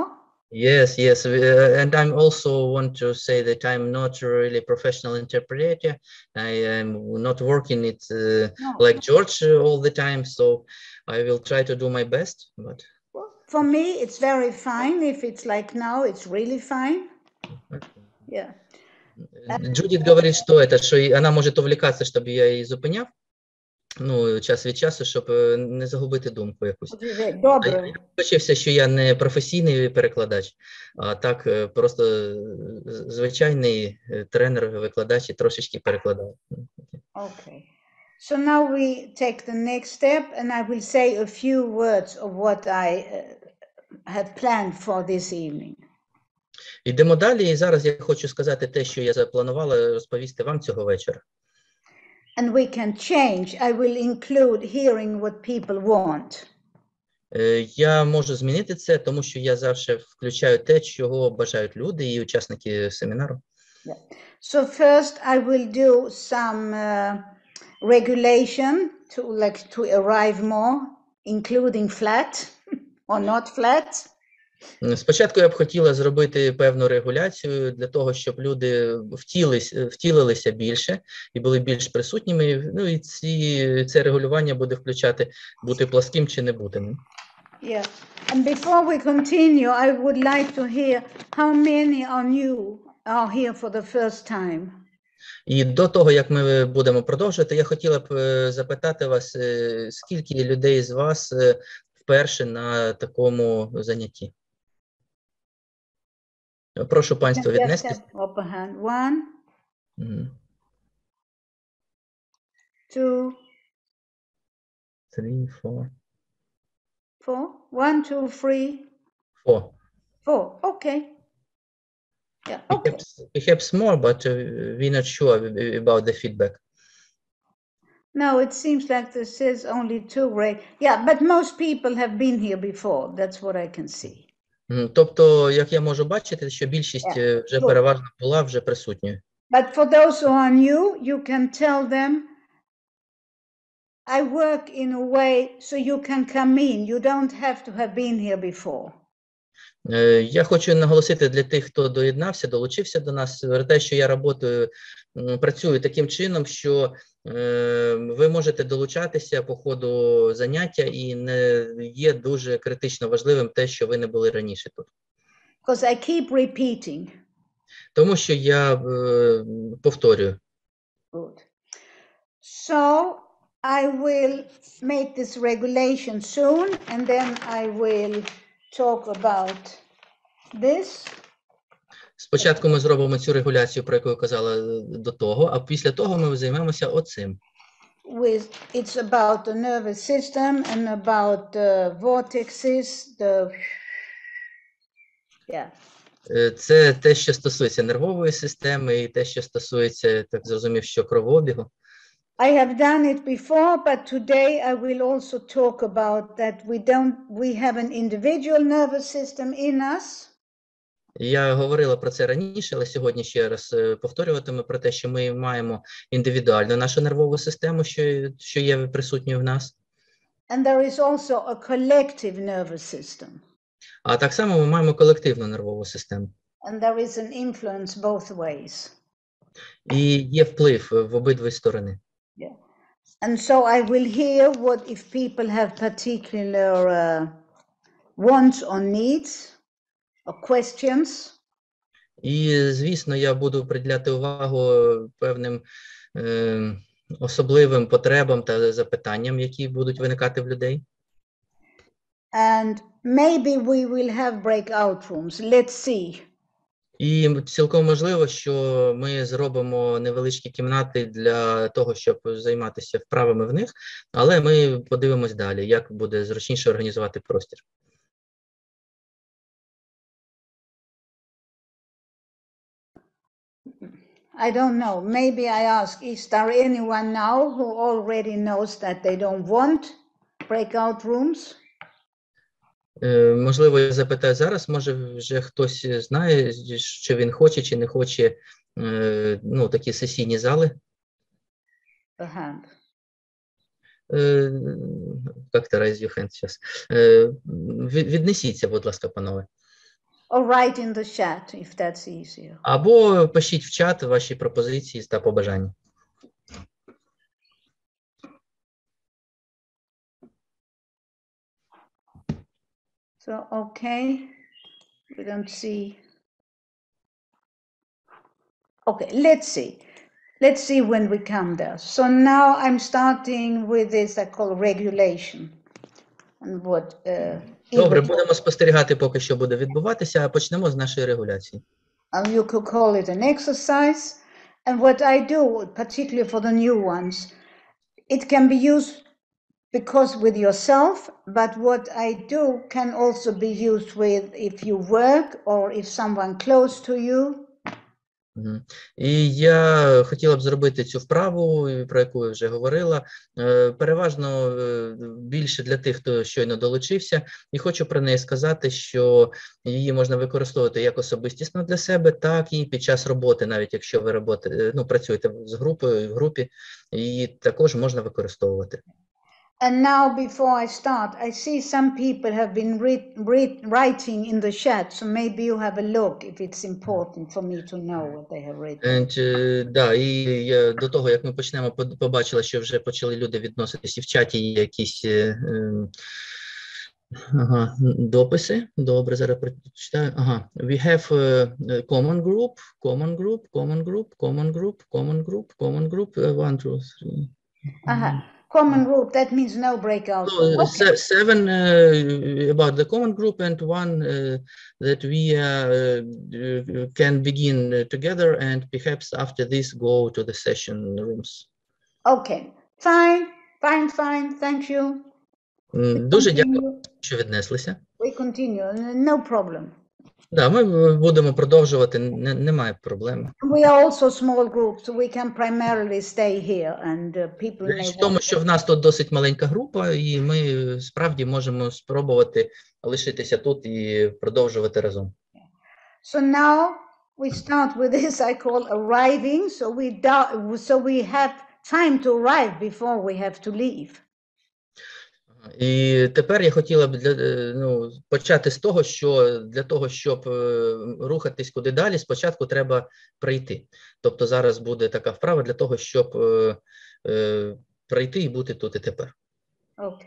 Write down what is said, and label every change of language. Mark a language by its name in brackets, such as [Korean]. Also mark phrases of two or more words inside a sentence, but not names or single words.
[English] Yes, and I also want to say that I'm not really a professional interpreter. I am not working it like George all the time, so I will try to do my best. But for me, it's very fine. If it's like now, it's really fine. Yeah. [Russian] Джудит говорит, что она может увлекаться, чтобы я [Ukrainian] її зупиняв. Ну, час від часу, щоб не загубити думку якусь. Добре. Я вибачився, що я не професійний перекладач, а так просто звичайний тренер, викладач і трошечки перекладав. [English] Okay. So now we take the next step, and I will say a few words of what I have planned for this evening. [Ukrainian] Йдемо далі, і зараз я хочу сказати те, що я запланувала розповісти вам цього вечора. [English] And we can change. I will include hearing what people want. [Ukrainian] Я можу змінити це, тому що я завжди включаю те, чого бажають люди і учасники семінару. [English] Yeah. So first I will do some regulation to arrive more, including flat or not flat. [Ukrainian] Спочатку я б хотіла зробити певну регуляцію для того, щоб люди втілилися більше і були більш присутніми. Ну і це регулювання буде включати бути пласким чи не бути ним. [English] Yeah. And before we continue, I would like to hear how many are here for the first time. [Ukrainian] І до того, як ми будемо продовжувати, я хотіла б запитати вас, скільки людей з вас вперше на такому занятті? Прошу панство віднести. [English] One, two, three, four. Four. 1, 2, 3. Four. Okay. Yeah. Okay. Perhaps more, but we're not sure about the feedback. No, it seems like this is only 2, right? Yeah, but most people have been here before. That's what I can see. [Ukrainian] Тобто, як я можу бачити, що більшість вже переважно була вже присутньою. [English] But for those who are new, you can tell them, I work in a way so you can come in. You don't have to have been here before. [Ukrainian] Я хочу наголосити для тих, хто доєднався, долучився до нас, те, що я працюю таким чином, що ви можете долучатися по ходу заняття і не є дуже критично важливим те, що ви не були раніше тут. [English] Because I keep repeating. [Ukrainian] Тому що я повторюю. [English] Good. So I will make this regulation soon, and then I will talk about this. [Ukrainian] Спочатку ми зробимо цю регуляцію, про яку я казала до того, а після того ми займемося оцим. [English] It's about the nervous system and about the vortexes, [Ukrainian] Це те, що стосується нервової системи і те, що стосується, так зрозумів, що кровообігу. [English] I have done it before, but today I will also talk about that we have an individual nervous system in us. [Ukrainian] Я говорила про це раніше, але сьогодні ще раз повторюватиму про те, що ми маємо індивідуальну нашу нервову систему, що є присутньою в нас. [English] And there is also a collective nervous system. [Ukrainian] А так само ми маємо колективну нервову систему. [English] And there is an influence both ways. [Ukrainian] І є вплив в обидві сторони. [English] Yeah. And so I will hear what if people have particular wants or needs or questions. [Ukrainian] І, звісно, я буду приділяти увагу певним особливим потребам та запитанням, які будуть виникати в людей. [English] And maybe we will have breakout rooms. Let's see. [Ukrainian] І цілком можливо, що ми зробимо невеличкі кімнати для того, щоб займатися вправами в них, але ми подивимось далі, як буде зручніше організувати простір. [English] I don't know. Maybe I ask, is there anyone now who already knows that they don't want breakout rooms? [Ukrainian] Можливо, я запитаю зараз, може вже хтось знає, що він хоче чи не хоче такі сесійні зали? [English] Як-то raise your hand зараз. [Ukrainian] Віднесіться, будь ласка, панове. [English] Or write in the chat, if that's easier. [Ukrainian] Або пишіть в чат ваші пропозиції та побажання. [English] So, okay, we don't see. Okay, let's see. Let's see when we come there. So now I'm starting with this I call regulation. And what, [Ukrainian] Добре, будемо спостерігати, поки що буде відбуватися, а почнемо з нашої регуляції. [English] You could call it an exercise. And what I do, particularly for the new ones, it can be used because with yourself, but what I do can also be used with if you work or if someone close to you. [Ukrainian] І я хотіла б зробити цю вправу, про яку я вже говорила, переважно більше для тих, хто щойно долучився, і хочу про неї сказати, що її можна використовувати як особистісно для себе, так і під час роботи, навіть якщо ви працюєте з групою, в групі, її також можна використовувати. [English] And now, before I start, I see some people have been writing in the chat, so maybe you have a look if it's important for me to know what they have written. [Ukrainian] Да, і до того, як ми почнемо, побачила, що вже почали люди відноситися, і в чаті є якісь дописи. Добре, зараз прочитаю. [English] We have common group, common group, common group, common group, common group, common group, 1, 2, 3. Common group, that means no breakout. So, Okay. 7 about the common group and 1 that we can begin together, and perhaps after this go to the session rooms. Okay, fine, thank you. [Ukrainian] Дуже дякую, що віднеслися. [English] We continue, no problem. [Ukrainian] Да, ми будемо продовжувати, немає проблем. [English] We are also small groups, so we can primarily stay here, and people may. [Ukrainian] В тому, що в нас тут досить маленька група, і ми справді можемо спробувати лишитися тут і продовжувати разом. [English] So now we start with this I call arriving, so we have time to arrive before we have to leave. [Ukrainian] І тепер я хотіла б почати з того, що для того, щоб рухатись куди далі, спочатку треба прийти. Тобто зараз буде така вправа для того, щоб прийти і бути тут і тепер. [English] Okay.